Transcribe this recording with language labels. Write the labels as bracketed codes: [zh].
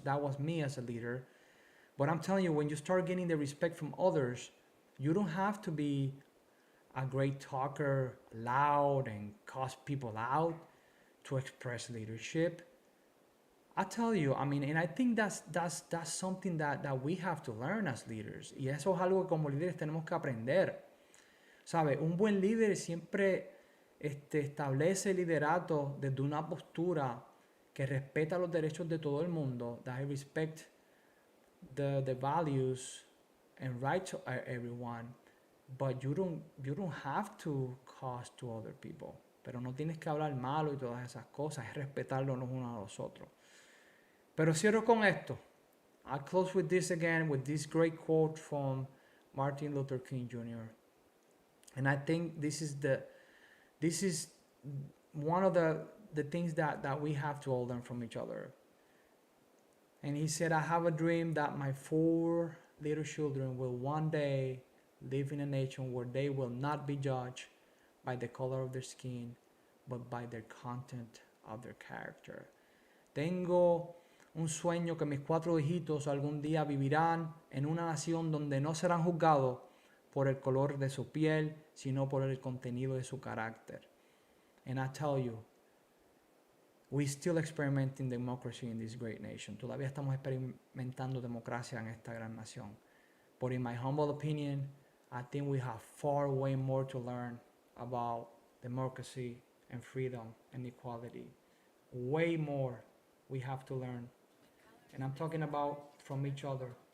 [en] That was me as a leader. But I'm telling you, when you start getting the respect from others, you don't have to be a great talker, loud, and cuss people out to express leadership. I tell you, and I think that's something that we have to learn as leaders. [es] Y eso es algo que como líderes tenemos que aprender. ¿Sabe? Un buen líder siempre establece liderato desde una postura que respeta los derechos de todo el mundo, [en] that I respect the values and rights of everyone, but you don't have to cause to other people. [es] Pero no tienes que hablar malo y todas esas cosas, es respetarlos los unos a los otros. Pero cierro con esto. [en] I'll close with this again, with this great quote from Martin Luther King Jr. And I think this is one of the things that we have to all learn from each other. And he said, I have a dream that my 4 little children will one day live in a nation where they will not be judged by the color of their skin, but by their content of their character. [es] Tengo un sueño que mis 4 hijitos algún día vivirán en una nación donde no serán juzgados por el color de su piel, sino por el contenido de su carácter. [en] And I tell you, we still experimenting democracy in this great nation. [es] Todavía estamos experimentando democracia en esta gran nación. [en] But in my humble opinion, I think we have far way more to learn about democracy and freedom and equality. Way more we have to learn. And I'm talking about from each other.